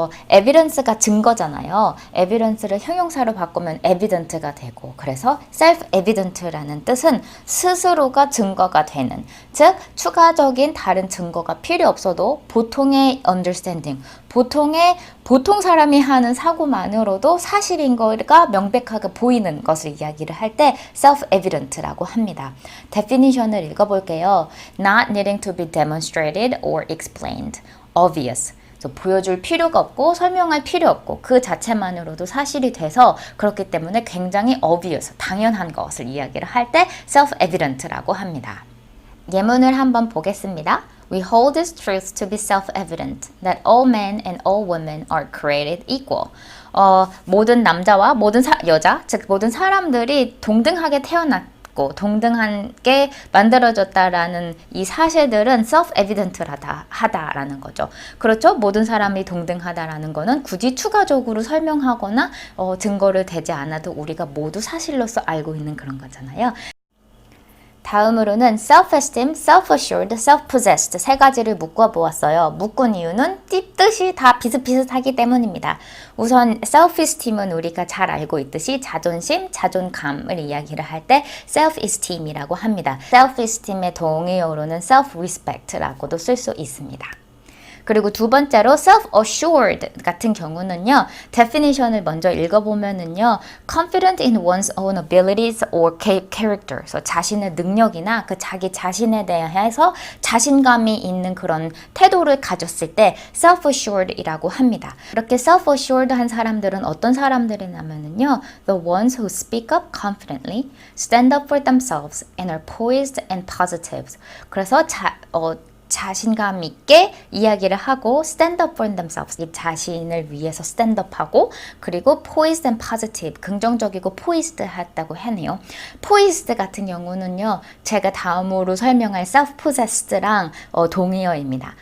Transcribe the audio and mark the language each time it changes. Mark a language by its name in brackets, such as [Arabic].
[Korean] evidence가 증거잖아요. evidence를 형용사로 바꾸면 evident가 되고, 그래서 self-evident라는 뜻은 스스로가 증거가 되는, 즉 추가적인 다른 증거가 필요 없어도 보통의 understanding, 보통 사람이 하는 사고만으로도 사실인 거가 명백하게 보이는 것을 이야기를 할 때 self-evident라고 합니다. definition을 읽어볼게요. [English] Not needing to be demonstrated or explained. obvious. [Korean] 보여줄 필요가 없고 설명할 필요 없고 그 자체만으로도 사실이 돼서 그렇기 때문에 굉장히 obvious, 당연한 것을 이야기를 할 때 self-evident라고 합니다. 예문을 한번 보겠습니다. [English] We hold this truth to be self-evident that all men and all women are created equal. [Korean] 모든 남자와 모든 여자, 즉 모든 사람들이 동등하게 태어났고 동등하게 만들어졌다라는 이 사실들은 self-evident하다라는 거죠. 그렇죠? 모든 사람이 동등하다라는 거는 굳이 추가적으로 설명하거나 증거를 대지 않아도 우리가 모두 사실로서 알고 있는 그런 거잖아요. 다음으로는 self-esteem, self-assured, self-possessed 세 가지를 묶어보았어요. 묶은 이유는 뜻이 다 비슷비슷하기 때문입니다. 우선 self-esteem은 우리가 잘 알고 있듯이 자존심, 자존감을 이야기를 할 때 self-esteem이라고 합니다. self-esteem의 동의어로는 self-respect라고도 쓸 수 있습니다. 그리고 두 번째로 self-assured 같은 경우는요, definition을 먼저 읽어보면은요, [English] confident in one's own abilities or character. [Korean] 그래서 자신의 능력이나 그 자기 자신에 대해서 자신감이 있는 그런 태도를 가졌을 때 self-assured이라고 합니다. 이렇게 self-assured 한 사람들은 어떤 사람들이냐면은요, [English] the ones who speak up confidently, stand up for themselves, and are poised and positive. [Korean] 그래서 자신감 있게 이야기를 하고 [English] stand up for themselves, [Korean] 자신을 위해서 stand up 하고, 그리고 [English] poised and positive, [Korean] 긍정적이고 poised 했다고 하네요. poised 같은 경우는요, 제가 다음으로 설명할 self-possessed랑 동의어입니다.